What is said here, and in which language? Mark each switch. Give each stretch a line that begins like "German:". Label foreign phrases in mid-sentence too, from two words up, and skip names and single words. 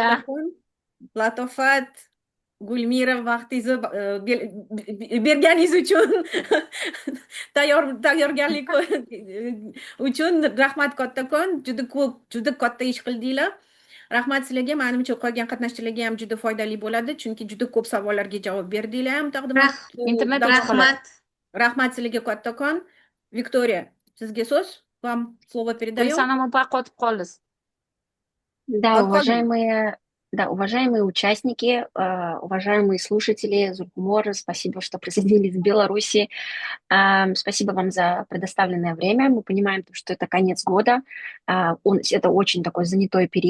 Uzbek: Latofat, Gulmira, vaqtingizni berganingiz uchun, tayyorgarlik uchun rahmat kattakon. Juda katta ish qildinglar. Rahmat sizlarga. Menimcha qolgan qatnashchilarga ham juda foydali bo'ladi, chunki juda ko'p savollarga javob berdinglar ham taqdimot. Rahmat sizlarga kattakon. Viktoriya, sizga so'z.
Russian: Вам слово передаю.
Uzbek: Sanam opa qotib qoldingiz.
Russian: Уважаемые участники, уважаемые слушатели Zulxumor, спасибо, что присоединились в Беларуси. Спасибо вам за предоставленное время. Мы понимаем, что это конец года. Это очень такой занятой период.